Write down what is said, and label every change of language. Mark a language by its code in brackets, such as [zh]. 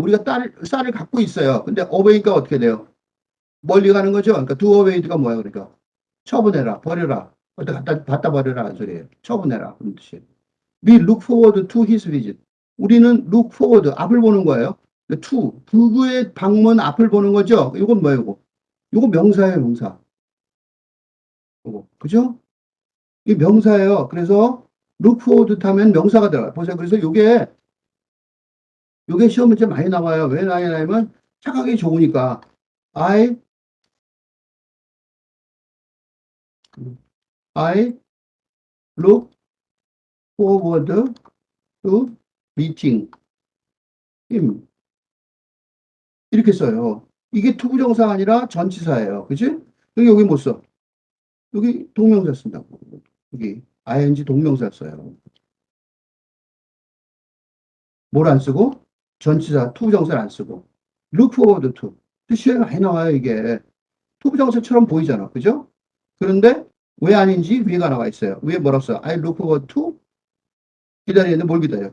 [ko] 우리가 쌀을 갖고 있어요. 근데 away가 어떻게 돼요? 멀리 가는 거죠. 그러니까 do away가 뭐야? 그러니까 처분해라, 버려라, 어디 갖다 버려라 하는 소리예요. 처분해라 그런 뜻이에요. [en] We look forward to his visit. [ko] 우리는 look forward 앞을 보는 거예요. to 그의 방문 앞을 보는 거죠. 이건 뭐예요? 이거 명사예요, 명사. 이거 그죠? 이 명사예요. 그래서 look forward 하면 명사가 들어가요. 보세요. 그래서 요게 시험 문제 많이 나와요. 왜 많이 나냐면 착하기 좋으니까. [en] I I look forward to meeting him. [ko] 이렇게 써요. 이게 투부정사가 아니라 전치사예요. 그치? 여기 못 써. 여기 동명사 쓴다고. 여기 ing 동명사 써요. 뭘 안 쓰고? 전치사, 투부정사를 안 쓰고. look forward to. 시험에 많이 나와요, 이게. 투부정사처럼 보이잖아. 그죠? 그런데 왜 아닌지 위에가 나와 있어요. 위에 뭐라고 써? [en] I look forward to [ko] 기다리는데 뭘 기다려?